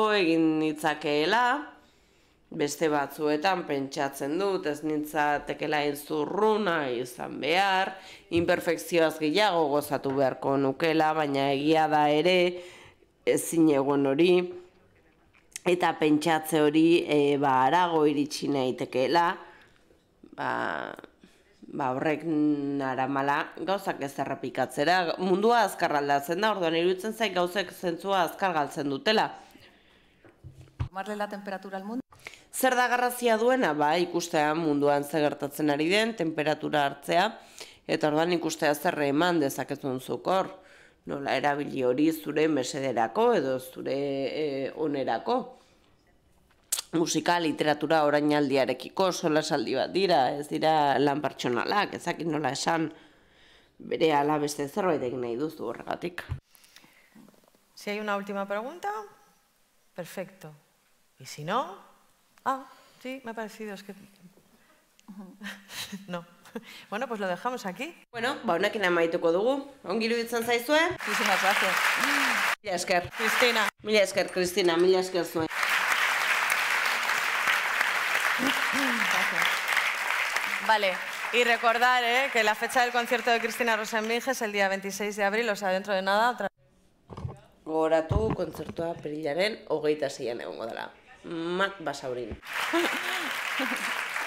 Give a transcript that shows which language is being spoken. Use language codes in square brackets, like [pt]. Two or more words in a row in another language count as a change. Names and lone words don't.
[eu] egin nitzakeela, beste batzuetan pentsatzen dut, ez nintzatekela zurruna izan behar, imperfekzioaz gehiago gozatu beharko nukela, baina egia da ere ezin egon hori, eta pentsatze hori harago iritsi nahitekeela, horrek naramala gauzak ez errepikatzera. Mundua azkar aldatzen da, orduan iruditzen zait gauzek zentzua azkar galtzen dutela. [es] Tomarle la temperatura al mundo. [eu] Zer da garrazia duena? Ikustea munduan zer gertatzen ari den, temperatura hartzea, eta orduan ikustea zer eman dezakezun zuk hor. Nola erabili hori zure mesederako edo zure onerako. Musika, literatura orainaldiarekiko solasaldi bat dira, ez dira lan pertsonalak, ezakit nola esan bere ala beste zerbait egin nahi duzu horregatik. [es] Si hay una última pregunta, perfecto. Y si no, sí, me ha parecido, es que... No. Bueno, pues lo dejamos aquí. [eu] Bueno, honekin amaituko dugu. Ongi iruditzen zaizue? [es] Muchísimas gracias. [eu] Mila esker. Cristina. Mila esker, Cristina, mila esker zuen. [es] Vale, y recordar que la fecha del concierto de Cristina Rosenvinge es el día 26 de abril, o sea, dentro de nada. [eu] Gogoratu kontzertua apirilaren 26an egongo dela. Mak Basaurin.